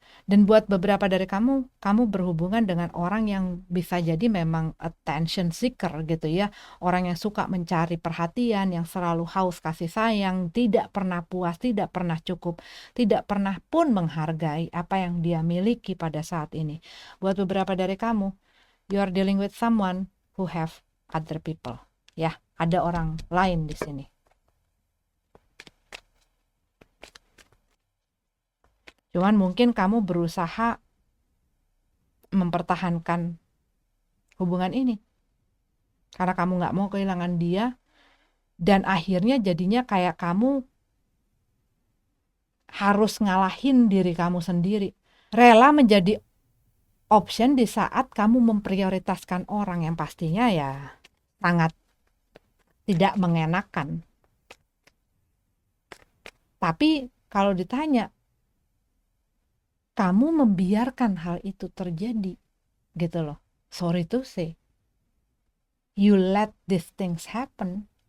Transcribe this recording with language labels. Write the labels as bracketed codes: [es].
[id] Dan buat beberapa dari kamu berhubungan dengan orang yang bisa jadi memang attention seeker gitu ya. Orang yang suka mencari perhatian, yang selalu haus kasih sayang, tidak pernah puas, tidak pernah cukup, tidak pernah pun menghargai apa yang dia miliki pada saat ini. Buat beberapa dari kamu, [en] you are dealing with someone who have other people. [id] Ya, ada orang lain di sini. Cuman mungkin kamu berusaha mempertahankan hubungan ini karena kamu nggak mau kehilangan dia, dan akhirnya jadinya kayak kamu harus ngalahin diri kamu sendiri, rela menjadi option di saat kamu memprioritaskan orang yang pastinya ya sangat tidak mengenakan. Tapi kalau ditanya, kamu membiarkan hal itu terjadi gitu loh. [en] Sorry to say, you let these things happen.